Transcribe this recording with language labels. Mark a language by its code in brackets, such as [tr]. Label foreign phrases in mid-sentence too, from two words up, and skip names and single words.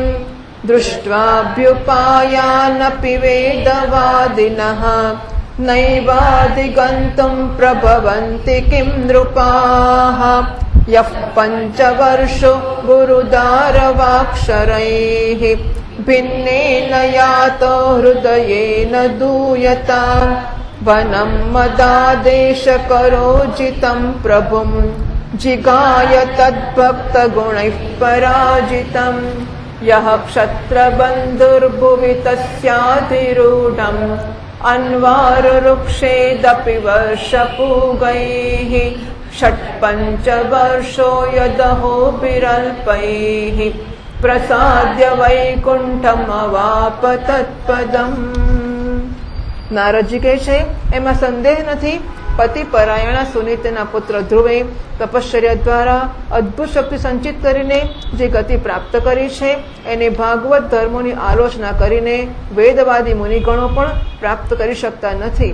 [sa] દૃષ્ટ્વાભ્યુપાયાનપि વેદવાદિનઃ નૈવાધિગન્તુમ પ્રભવન્તિ કિમ નૃપાઃ યઃ પંચવર્ષો ગુરુદારવાક્ષરૈઃ भिन्नेन यातो हृदयेन दूयताम् वनं मदादेशकरोजितं प्रभुं जिगाय तद्भक्तगुणैः पराजितं यः क्षत्रबन्धुर्भुवि तस्याधिरूढम् अन्वारुरुक्षेदपि वर्षपूगैः षट्पञ्चवर्षो यदहोभिरल्पैः પ્રસાદ્ય વૈકુંઠમ અવાપ તત્પદમ. [gu] નારદજી કહે છે, એમાં સંદેહ નથી, પતિ પરાયણા સુનીતના પુત્ર ધ્રુવે તપશ્ચર્યા દ્વારા અદ્ભુત શક્તિ સંચિત કરીને જે ગતિ પ્રાપ્ત કરી છે એને ભાગવત ધર્મોની આલોચના કરીને વેદવાદી મુનિગણો પણ પ્રાપ્ત કરી શકતા નથી.